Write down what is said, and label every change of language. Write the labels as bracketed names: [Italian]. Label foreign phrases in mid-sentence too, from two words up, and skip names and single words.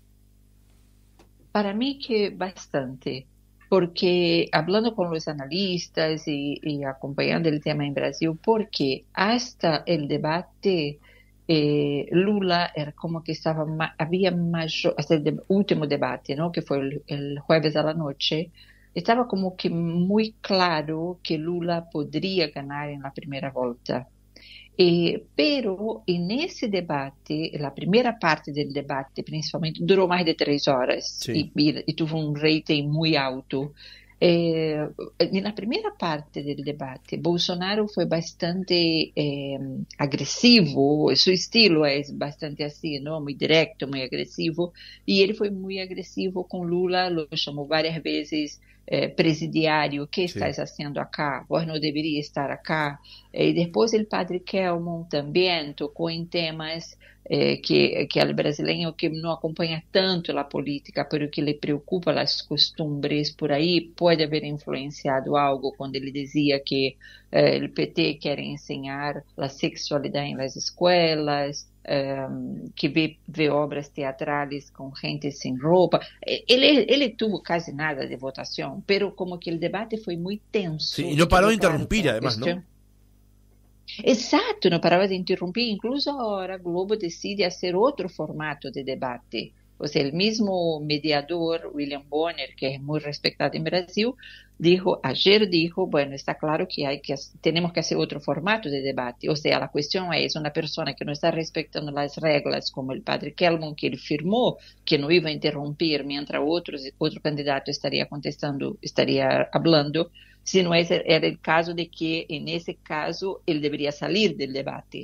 [Spanish] Para mí que bastante, porque hablando con los analistas y acompañando el tema en Brasil, porque hasta el debate Lula era como que estaba, había mayor, hasta el último debate, ¿no? Que fue el jueves a la noche, estaba como que muy claro que Lula podría ganar en la primera vuelta. [Portuguese] Pero nesse debate, a primeira parte do debate, principalmente, durou mais de 3 horas [Spanish] Sí. [Portuguese] e teve um rating muito alto. E na primeira parte do debate, Bolsonaro foi bastante agressivo, seu estilo é bastante assim, não? Muito direto, muito agressivo, e ele foi muito agressivo com Lula, lo chamou várias vezes presidiário, [Spanish] que Sí. estás haciendo acá? Vos no debería estar acá. Y después el padre Kelmon también tocó en temas que al brasileño que no acompaña tanto la política, pero que le preocupa las costumbres, por ahí puede haber influenciado algo cuando él decía que el PT quiere enseñar la sexualidad en las escuelas, que vê obras teatrales [Portuguese] com gente sem roupa. Ele [Spanish] tuvo casi nada de [Portuguese] votação, [Spanish] pero como que [Portuguese] o debate foi muito tenso. [Spanish] Sí, y no paró de quedó claro interrumpir, que la además, ¿no? cuestión... [Portuguese] Exato, não parava de interromper. Incluso agora a Globo decide fazer outro formato de debate. [Spanish] O sea, el mismo mediador, William Bonner, que es muy respetado en Brasil, ayer dijo, bueno, está claro que tenemos que hacer otro formato de debate. O sea, la cuestión es una persona que no está respetando las reglas, como el padre Kelmon, que él firmó que no iba a interrumpir mientras otro candidato estaría contestando, estaría hablando, sino era el caso de que en ese caso él debería salir del debate.